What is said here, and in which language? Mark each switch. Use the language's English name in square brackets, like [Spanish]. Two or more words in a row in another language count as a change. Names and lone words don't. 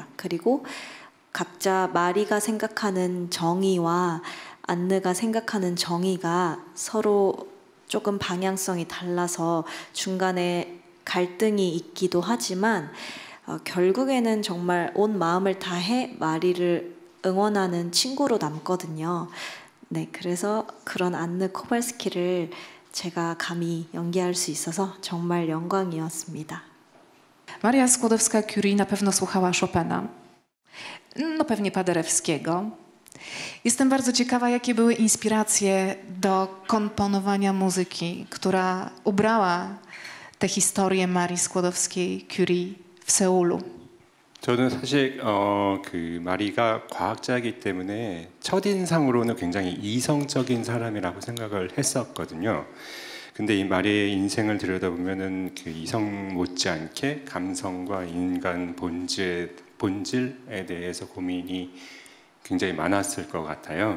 [Korean] 그리고 각자 마리가 생각하는 정의와 안느가 생각하는 정의가 서로 조금 방향성이 달라서 중간에 갈등이 있기도 하지만 결국에는 정말 온 마음을 다해 마리를 응원하는 친구로 남거든요. 네, 그래서 그런 안느 코발스키를 제가 감히 연기할 수 있어서 정말 영광이었습니다. [Polish] Maria Skłodowska-Curie na pewno słuchała Chopina, no pewnie Paderewskiego. Jestem bardzo ciekawa, jakie były inspiracje do komponowania muzyki, która ubrała tę historię Marii Skłodowskiej-Curie w Seulu. [Korean] 저는 사실 그 마리가 과학자이기 때문에 첫인상으로는 굉장히 이성적인 사람이라고 생각을 했었거든요. 근데 이 마리의 인생을 들여다보면은 그 이성 못지않게 감성과 인간 본질에 대해서 고민이 굉장히 많았을 것 같아요.